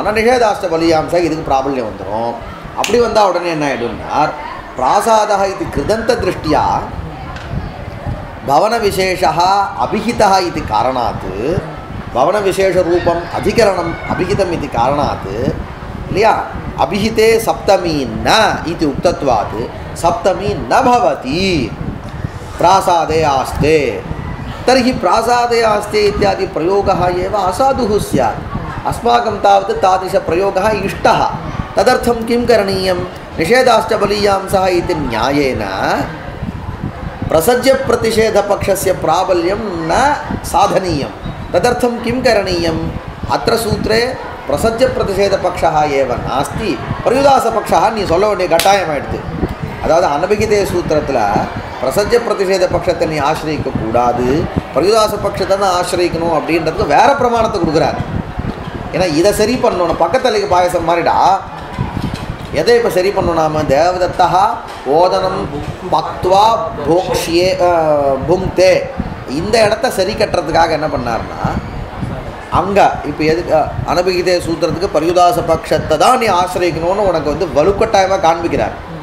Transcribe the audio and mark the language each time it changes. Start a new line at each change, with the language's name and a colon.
Tamil: ஆனால் நிஷேதாஷ்ட பலியாம்சம் இதுக்கு பிராபல்யம் வந்துடும். அப்படி வந்தால் உடனே என்ன ஆகிடும்னா பிராசாதா இது கிருதந்த திருஷ்டியா பவன விசேஷா அபிஹிதா இது காரணாத், பவன விசேஷ ரூபம் அதிகரணம் அபிஹிதம் இது காரணாத் இல்லையா? அபிஹிதே சப்தமி ந இது உக்தத்வாத் சப்தமி ந பவதி
Sanskrit: प्रासादे आस्ते. तर्हि प्रासादे आस्ते इत्यादि प्रयोगः एव असाधुः स्यात्. अस्माकं तावत् तादृशप्रयोगः इष्टः. तदर्थं किं करणीयं? निषेधाश्च बलीयांसः इति न्यायेन प्रसज्यप्रतिषेधपक्षस्य प्राबल्यं न साधनीयं. तदर्थं किं करणीयम्? अत्र सूत्रे प्रसज्यप्रतिषेधपक्षः एव नास्ति, पर्युदासपक्षः
Tamil: நீ சொல்ல வேண்டிய கட்டாயமாயிடுது. அதாவது அனபிகிதே சூத்திரத்தில் பிரசஜ பிரதிஷேத பட்சத்தை நீ ஆசிரியக்கூடாது, பரியுதாச பட்சத்தை தான் ஆசிரியக்கணும் அப்படின்றதுக்கு வேற பிரமாணத்தை கொடுக்குறாரு. ஏன்னா இதை சரி பண்ணணும். பக்கத்தலைக்கு பாயசம் மாதிரிடா. எதை இப்போ சரி பண்ணணும்? நாம தேவதத்தா ஓதனம் பக்துவா போக்ஷியே புங்தே, இந்த இடத்த சரி கட்டுறதுக்காக என்ன பண்ணார்னா அங்கே இப்போ எதுக்கு அனபிகிதே சூத்திரத்துக்கு பரியுதாச பட்சத்தை தான் நீ ஆசிரியக்கணும்னு உனக்கு வந்து வலுக்கட்டாயமாக காண்பிக்கிறார்.